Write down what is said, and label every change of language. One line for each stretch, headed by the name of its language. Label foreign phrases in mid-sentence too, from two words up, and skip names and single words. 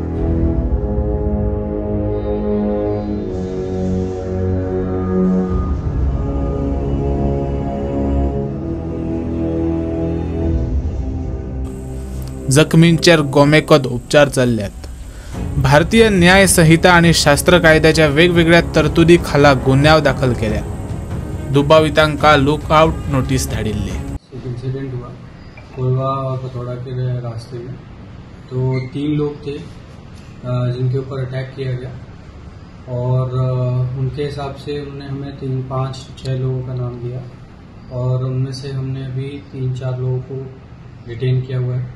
Konkani: जखमींचेर गोमेकत उपचार चल्ल्यात। भारतीय न्याय संहिता आणि शास्त्र कायद्याच्या वेगवेगळ्या तरतुदी खाला गुन्यांव दाखल केल्या। दुबावितांका लुकआउट नोटीस धाडिल्ली।
Hindi: एक इंसिडेंट हुआ कोलवा फतोड़ा के रास्ते में, तो 3 लोग थे जिनके ऊपर अटैक किया गया और उनके हिसाब से उन्होंने हमें 3, 5, 6 लोगों का नाम दिया और उनमें से हमने अभी 3-4 लोगों को डिटेन किया हुआ है।